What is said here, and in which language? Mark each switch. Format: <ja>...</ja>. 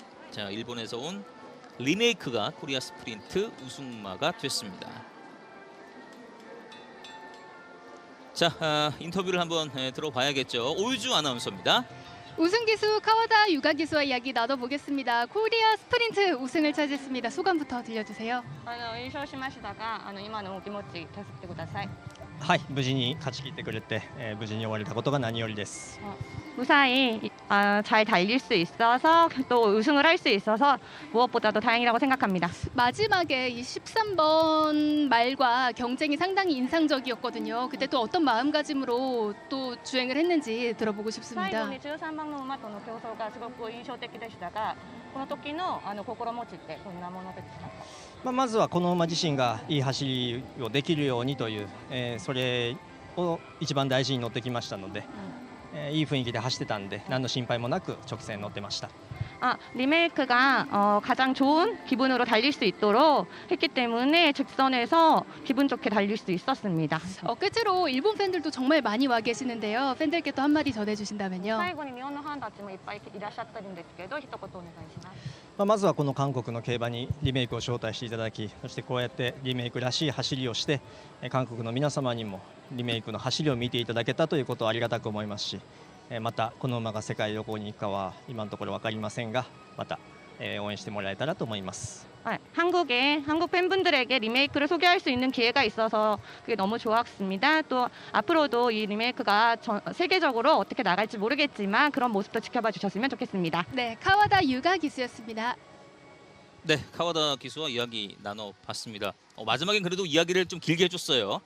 <ko>자, 일본에서 온 리메이크가 코리아 스프린트 우승마가 됐습니다. 자, 인터뷰를 한번 들어봐야겠죠. 오유주 아나운서입니다. 우승 기수 카와다 유가 기수와 이야기 나눠보겠습니다. 코리아 스프린트 우승을 차지했습니다. 소감부터 들려주세요.</ko> <ja>優勝しましたが、今のお気持ち聞かせてください。はい、無事に勝ち切ってくれて、無事に終われたことが何よりです。</ja> <ko>무사히 잘 달릴 수 있어서 또 우승을 할 수 있어서 무엇보다도 다행이라고 생각합니다. 마지막에 이 13번 말과 경쟁이 상당히 인상적이었거든요. 그때 또 어떤 마음가짐으로 또 주행을 했는지 들어보고</ko> <ja>最</ja> <ko>싶습니다.</ko> <ja>後に13番の馬との競争がすごく印象的でしたが、この時の心持ちってどんなものでしたか？まずはこの馬自身がいい走りをできるようにという、それを一番大事に乗ってきましたので、いい雰囲気で走ってたんで何の心配もなく直線乗ってました。</ja> <ko>리메이크가 가장 좋은 기분으로 달릴 수 있도록 했기 때문에 직선에서 기분 좋게 달릴 수 있었습니다. 끝으로 일본 팬들도 정말 많이 와 계시는데요. 팬들께 또 한마디 전해주신다면요.</ko> <ja>最後に日本のファンたちもいっぱいいらっしゃってるんですけど、一言お願いします。まずはこの韓国の競馬にリメイクを招待していただき、そしてこうやってリメイクらしい走りをして韓国の皆様にもリメイクの走りを見ていただけたということをありがたく思いますし、またこの馬が世界旅行に行くかは今のところ分かりませんが、また応援してもらえたらと思います。</ja> <ko>한국 팬분들에게 리메이크를 소개할 수 있는 기회가 있어서 그게 너무 좋았습니다. 또 앞으로도 이 리메이크가 세계적으로 어떻게 나갈지 모르겠지만 그런 모습도 지켜봐 주셨으면 좋겠습니다. 네, 카와다 유가 기수였습니다. 네, 카와다 기수와 이야기 나눠봤습니다. 마지막엔 그래도 이야기를 좀 길게 해줬어요.</ko>